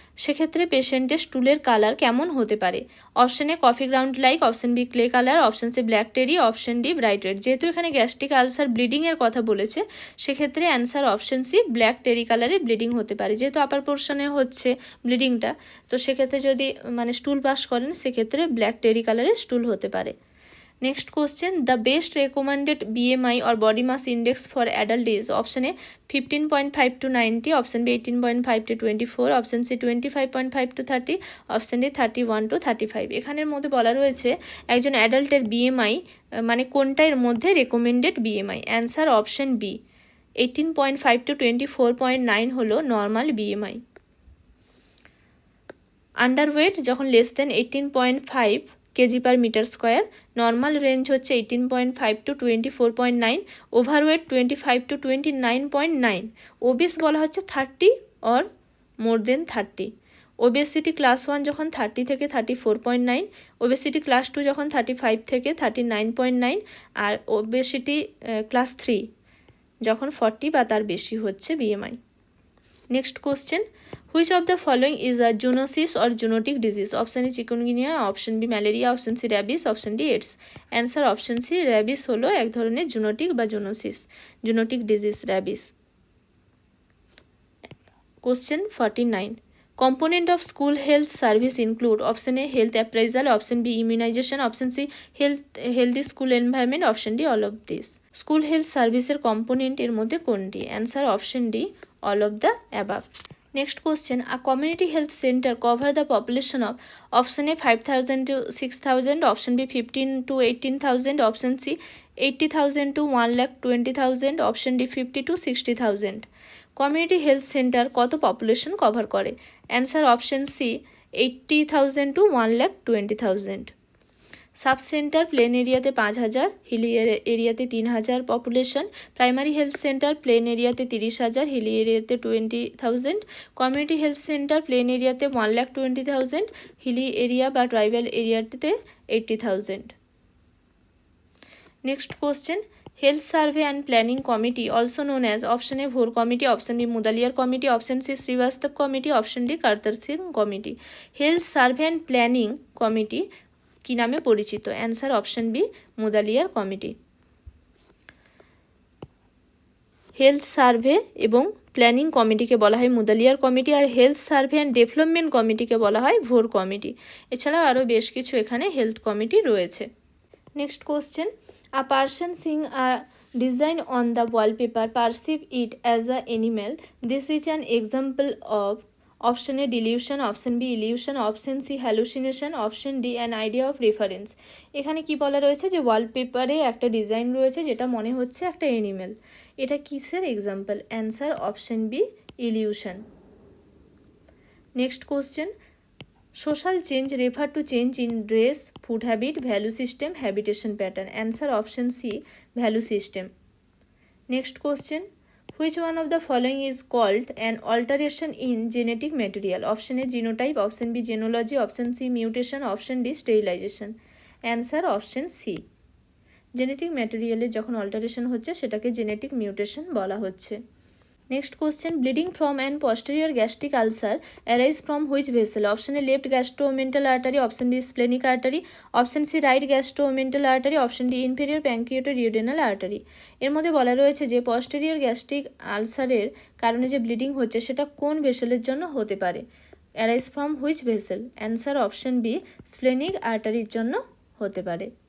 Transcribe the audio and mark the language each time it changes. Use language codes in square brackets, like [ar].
[bn] সেক্ষেত্রে পেশেন্টের স্টুলের কালার কেমন হতে পারে? [en] Option A coffee ground like, option B clay colour, option C black tarry, option D bright red. [bn] যেহেতু এখানে গ্যাস্ট্রিক আলসার ব্লিডিংয়ের কথা বলেছে সেক্ষেত্রে অ্যান্সার অপশন সি ব্ল্যাক টেরি কালারে ব্লিডিং হতে পারে। যেহেতু আপার পোর্শনে হচ্ছে ব্লিডিংটা, তো সেক্ষেত্রে যদি স্টুল পাস করেন সেক্ষেত্রে ব্ল্যাক টেরি কালারে স্টুল হতে পারে। [en] Next question, the best recommended BMI or body mass index for adult is option A 15.5 to 90, option B 18.5 to 24, option C 25.5 to 30, option D 31 to 35। [bn] এখানের মধ্যে বলা রয়েছে একজন অ্যাডাল্টের BMI কোনটা এর মধ্যে recommended BMI? Answer option B 18.5 to 24.9 হলো normal BMI। Underweight যখন less than 18.5 KG per metre square, normal range হচ্ছে 18.5 to 24.9, ওভারওয়েট 25 to 29.9, ওবিস বলা হচ্ছে 30 [en] Or more than 30। [bn] Obesity class 1 যখন 30 থেকে 34.9, ওবেসিটি ক্লাস 2 যখন 35 থেকে 39.9, আর ওবেসিটি ক্লাস 3 যখন 40 বা তার বেশি হচ্ছে BMI। [en] Next question, which of the following is a zoonosis or zoonotic disease? Option A chikungunya, option B malaria, option C rabies, option D AIDS. [bn] Answer option C rabies হলো এক ধরনের zoonotic বা zoonosis, zoonotic disease rabies. [en] Question 49, component of school health service include option A health appraisal, option B immunization, option C healthy school environment, option D all of this। [bn] School health সার্ভিসের component এর মধ্যে কোনটি? [en] Answer option D all of the above। Next question, a community health center cover the population of option A 5,000 to 6,000, option B 15 to 18,000, option C 80,000 to 1,20,000, option D 50 to 60,000। [bn] Community health centre কত population cover করে? Answer option C 80,000 to 1,20,000। Sub centre plane এরিয়াতে 5,000, হিলি এরিয়াতে 3,000 population. Primary health centre plane এরিয়াতে 30,000, হিলি এরিয়াতে 20,000। Community health centre plane এরিয়াতে 1,20,000, Hili area বা tribal এরিয়াতে 80,000। [en] Next question, health survey and planning committee also known as option A Bhore committee, option B Mudaliar committee, option C Srivastava committee, option D Kartar Singh committee. [bn] Health survey and planning committee কি নামে পরিচিত? Answer option B Mudaliar committee. Health survey এবং planning কমিটিকে বলা হয় Mudaliar committee, আর health survey and development কমিটিকে বলা হয় ভোর কমিটি। এছাড়াও আরও বেশ কিছু এখানে হেলথ কমিটি রয়েছে। [en] Next question, a person seeing a design on the wallpaper perceive it as a animal. This is an example of option A delusion, option B illusion, option C hallucination, option D an idea of reference। [bn] এখানে কি বলা রয়েছে যে ওয়ালপেপারে একটা design রয়েছে যেটা মনে হচ্ছে একটা অ্যানিমেল, এটা কিসের example? [en] Answer option B illusion. Next question, social change refer to change in dress, food habit, value system, habitation pattern. Answer option C value system. Next question, which one of the following is called an alteration in genetic material? Option A genotype, option B genealogy, option C mutation, option D sterilisation. [bn] Answer option C. Genetic ম্যাটেরিয়ালে যখন alteration হচ্ছে সেটাকে genetic mutation বলা হচ্ছে। Next question, bleeding from and [en] posterior gastric ulcer arise from which vessel? Option A left gastroomental artery, option B splenic artery, option C right gastroomental artery, option D inferior pancreaticoduodenal artery. [bn] এর মধ্যে বলা রয়েছে যে posterior gastric আলসারের কারণে যে bleeding হচ্ছে সেটা কোন ভেসেলের জন্য হতে পারে? [en] Arise from which vessel? [bn] Answer option B splenic আর্টারির জন্য হতে পারে।